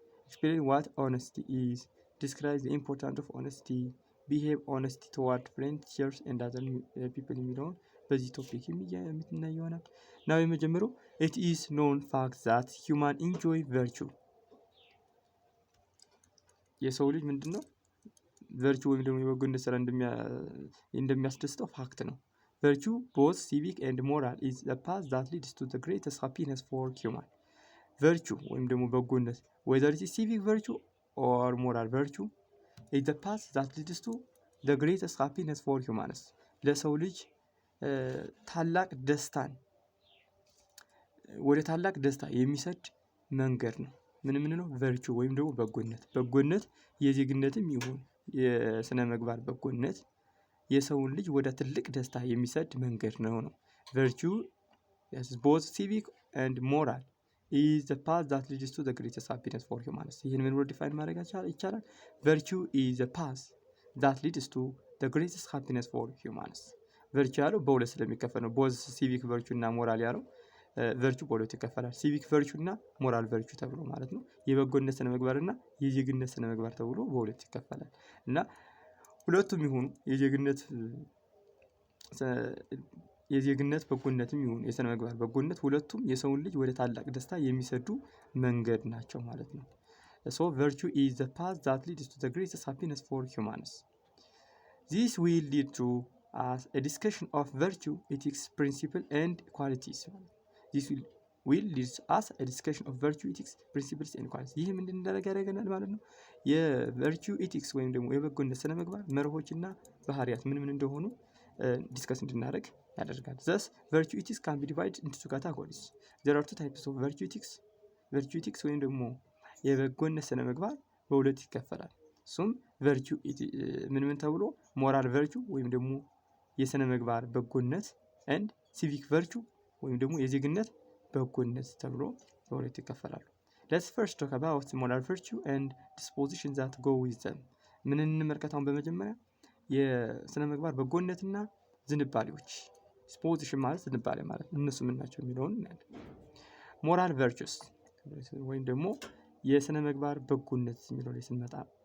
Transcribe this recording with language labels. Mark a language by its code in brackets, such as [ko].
[en] explain what honesty is, describe the importance of honesty, behave honesty toward friends, peers and other people [am] የሚለውን በዚህ ቶፒክ የምናየው ይሆናል። [en] now የመጀመሪያው it is known fact that human enjoy virtue [am] የሰው ልጅ ምንድነው virtue ወይም ደግሞ የበጎነት ስራ እንደሚያስደስተው ፋክት ነው። [en] virtue both civic and moral is the path that leads to the greatest happiness for human. virtue [am] ወይም ደግሞ በጎነት [en] whether it is civic virtue or moral virtue is the path that leads to the greatest happiness for humans. [am] ለሰው ልጅ ታላቅ ደስታን ወደ ታላቅ ደስታ የሚሰድ መንገድ ነው። ምን ነው virtue ወይም ደግሞ በጎነት የዜግነትም ይሁን የስነ ምግባር በጎነት የሰውን ልጅ ወደ ትልቅ ደስታ የሚሰድ መንገድ ነው። [en] virtue is both civic and moral is the path that leads to the greatest happiness for humans. [am] ይሄን ምን ብሎ ዲፋይን ማድረግ ይቻላል? [en] virtue is the path that leads to the greatest happiness for humans. [am] virtue ያለው በሁለት ስለሚከፈል ነው። both civic virtue እና moral ያለው virtue በሁለት ይከፈላል። civic virtue እና moral virtue ተብሎ ማለት ነው። የበጎነት ስነ ምግባርና የዜግነት ስነ ምግባር ተብሎ በሁለት ይከፈላል። እና ሁለቱም ይሁኑ የዜግነት በጎነትም ይሁን የስነ ምግባር በጎነት ሁለቱም የሰውን ልጅ ወደ ታላቅ ደስታ የሚሰዱ መንገድ ናቸው ማለት ነው። [en] so virtue is the path that leads to the greatest happiness for humans. This will lead to a discussion of virtue, ethics, principle and qualities. This will lead us a discussion of virtue, ethics, principles and qualities. [am] ይህ ምን እንደረጋገናል ማለት ነው። የvirtue ethics ወይም ደግሞ የበጎነት ስነ ምግባር መርሆችና ባህሪያት ምን እንደሆኑ ዲስከስ እንድናደርግ ያደርጋል። [en] thus virtue ethics can be divided into two categories. there are two types of virtue ethics. [am] virtue ethics ወይም ደግሞ የበጎነት ስነ ምግባር በሁለት ይከፈላል። እሱም virtue ምን ተብሎ moral virtue ወይም ደግሞ የስነ ምግባር በጎነት and civic virtue ወይም ደግሞ የዜግነት በጎነት ተብሎ በሁለት ይከፈላሉ። [en] let's first talk about moral virtue and dispositions that go with them. [am] ምን እንመልከታውን በመጀመሪያ የስነ ምግባር በጎነትና ዝንባሌዎች disposition ማለት ዝንባሌ ማለት እነሱ ምን ናቸው የሚለውን እናያለን። moral virtues ወይም ደግሞ የስነ ምግባር በጎነት የሚለው ላይ ስንመጣ